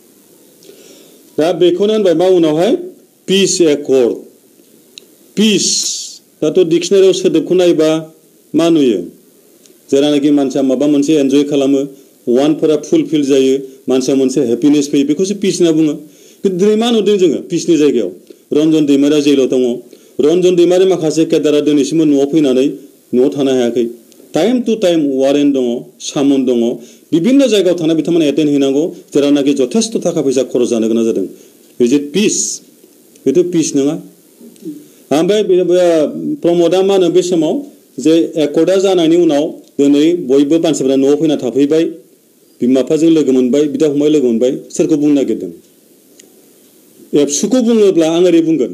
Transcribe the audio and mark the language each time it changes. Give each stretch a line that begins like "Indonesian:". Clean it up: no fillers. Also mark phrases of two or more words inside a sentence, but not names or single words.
Bodo: दा बेखौनो होनबाय मा उनावहाय
English: peace accord
Bodo: पिस दाथ' डिक्सनारियाव सोदोबखौ नायबा मा नुयो जेरानाखि मानसिया माबा मोनसे एन्जय खालामो वानफोरा फुलफिल जायो मानसिया मोनसे हेपिनेस फैयो बेखौसो पिस होनना बुङो खिन्थु दिनै मा नुदों जोङो पिसनि जायगायाव रन्जन दैमारिया जेलाव दङ रन्जन दैमारि माखासे केदारा दिनैसिमबो न'आव फैनानै न'आव थानो हायाखै
English: time to time
Bodo: वारेन्ट दङ सामन दङ विभिन्न जायगायाव थाना बिथांमोना एटेन्ड हैनांगौ जेरावनाखि जथेस्थ थाखा फैसा खरस जानो गोनां जादों
English: is it peace
Bodo: बेथ' पीस नङा ओमफ्राय प्रमोदा मा होनो बे समाव जे एकर्डा जानायनि उनाव दिनै बयबो मानसिफोरा न'आव फैना थाफैबाय बिमा बिफाजों लोगो मोनबाय बिदा फंबाय लोगो मोनबाय सोरखौ बुंनो नागिरदों एबसुखौ बुङोब्ला आं ओरै बुंगोन